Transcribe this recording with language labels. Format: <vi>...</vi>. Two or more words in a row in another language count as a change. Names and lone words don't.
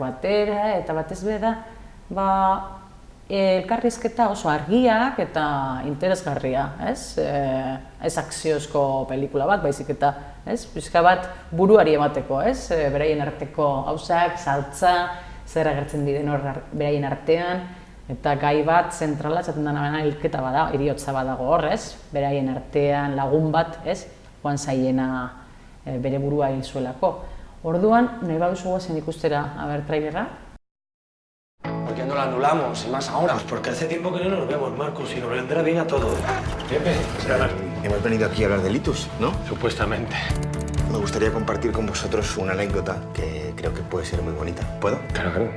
<eu>batera, eta batez be da, elkarrizketa oso argiak eta interesgarria, ez akziozko pelikula bat, baizik eta, pixka bat buruari emateko, beraien arteko gauzak, saltza, zer agertzen diren hor beraien artean, eta gai bat zentrala, esaten dena hilketa bada, heriotza badago hor, beraien artean lagun bat, joan zaiena bere burua hil zuelako. Orduan, nahi baduzu guazen ikustera, trailerra?</eu> <es>¿Por qué no lo anulamos? Y más ahora. Pues porque hace tiempo que no nos vemos, Marcos, y nos vendrá bien a todos. Pepe, Hemos venido aquí a hablar de Litus, ¿no? Supuestamente. Me gustaría compartir con vosotros una anécdota que creo que puede ser muy bonita. ¿Puedo? Claro.</es>